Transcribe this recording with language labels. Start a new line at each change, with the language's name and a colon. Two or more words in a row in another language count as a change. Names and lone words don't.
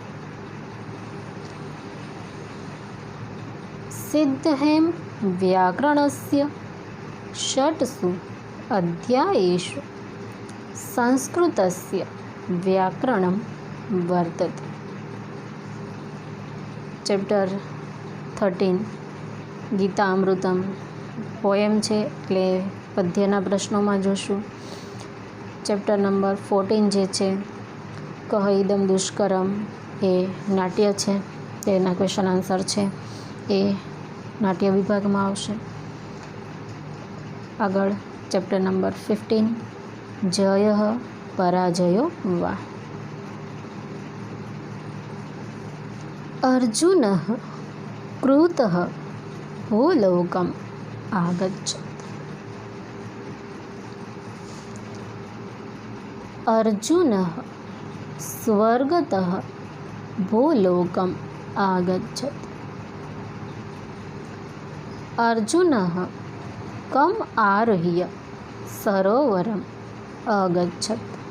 Sanskrit: सिद्धहेम व्याकरणस्य षट्सु अध्यायेषु संस्कृतस्य व्याकरणं वर्तते।
Gujarati: चैप्टर 13 ગીતામૃતમ પોએમ છે એટલે પદ્યના પ્રશ્નોમાં જોશું. ચેપ્ટર નંબર 14 જે છે કહ ઇદમ દુષ્કરમ એ નાટ્ય છે, તેના ક્વેશ્ચન આન્સર છે એ નાટ્ય વિભાગમાં આવશે. આગળ ચેપ્ટર નંબર 15 જય પરાજયો વા.
Sanskrit: अर्जुन कृत भूलोकम् आगच्छत्. अर्जुन स्वर्गतः भूलोकम् आगच्छत्. अर्जुनः कम् आरुह्य सरोवरम् अगच्छत्.